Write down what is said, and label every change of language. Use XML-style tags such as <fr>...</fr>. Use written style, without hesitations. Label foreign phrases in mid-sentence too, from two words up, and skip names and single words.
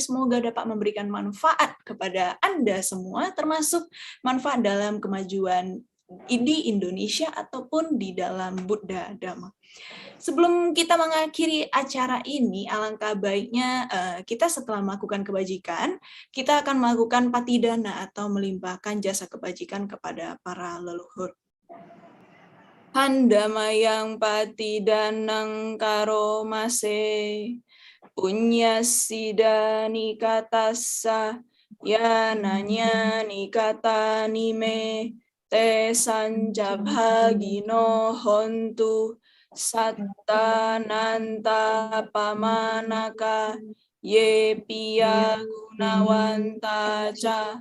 <id>Semoga dapat memberikan manfaat kepada Anda semua, termasuk manfaat dalam kemajuan di Indonesia ataupun di dalam Buddha Dhamma. Sebelum kita mengakhiri acara ini, alangkah baiknya kita setelah melakukan kebajikan, kita akan melakukan patidana atau melimpahkan jasa kebajikan kepada para leluhur.</id> <pi>Handamayang patidanang karomase, punyasida nikatassa yananya nikata nime te sanjabhagino hontu satta nanta pamanaka ye piya gunawanta ca</pi>